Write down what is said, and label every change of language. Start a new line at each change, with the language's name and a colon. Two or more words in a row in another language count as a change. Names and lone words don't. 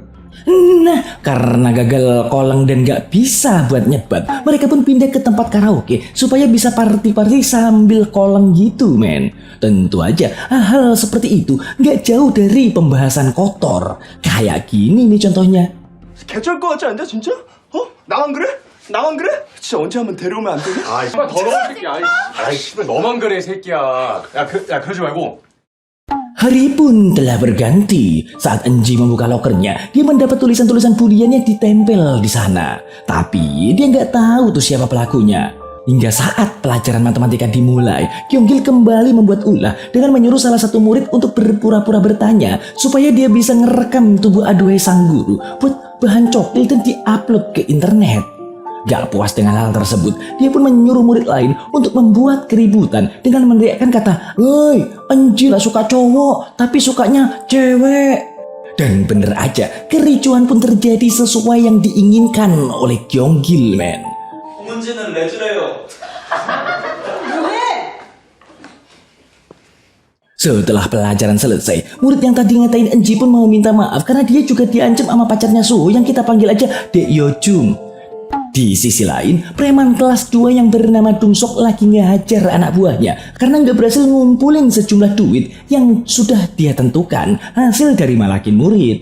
Indonesian: Nah, karena gagal koleng dan gak bisa buat nyebat, mereka pun pindah ke tempat karaoke supaya bisa party-party sambil koleng gitu, men. Tentu aja hal seperti itu gak jauh dari pembahasan kotor. Kayak gini nih contohnya.
Korean: 개쩔 것 같지 않냐 진짜? 나만 그래? 나만 그래? 진짜 언제 한번 데려오면 안 되냐? 아이 씨발 더러운 새끼야. 아이 씨발 너만 그래 새끼야. 야 그러지 말고.
Indonesian: Hari pun telah berganti. Saat Enji membuka lokernya, dia mendapat tulisan-tulisan bulian yang ditempel di sana. Tapi dia nggak tahu tuh siapa pelakunya. Hingga saat pelajaran matematika dimulai, Gyeonggil kembali membuat ulah dengan menyuruh salah satu murid untuk berpura-pura bertanya supaya dia bisa ngerekam tubuh aduhai sang guru buat bahan cokil dan diupload ke internet. Gak puas dengan hal tersebut, dia pun menyuruh murid lain untuk membuat keributan dengan meneriakkan kata, "Woi, Enji lah suka cowok, tapi sukanya cewek." Dan bener aja, kericuhan pun terjadi sesuai yang diinginkan oleh Gyeonggil, men.
Korean: 문제는 레즈래요.
Indonesian: Setelah pelajaran selesai, murid yang tadi ngatain Enji pun meminta maaf karena dia juga diancam sama pacarnya Suho yang kita panggil aja Dek Yojung. Di sisi lain, preman kelas 2 yang bernama Dungsok lagi ngehajar anak buahnya karena nggak berhasil ngumpulin sejumlah duit yang sudah dia tentukan hasil dari malakin murid.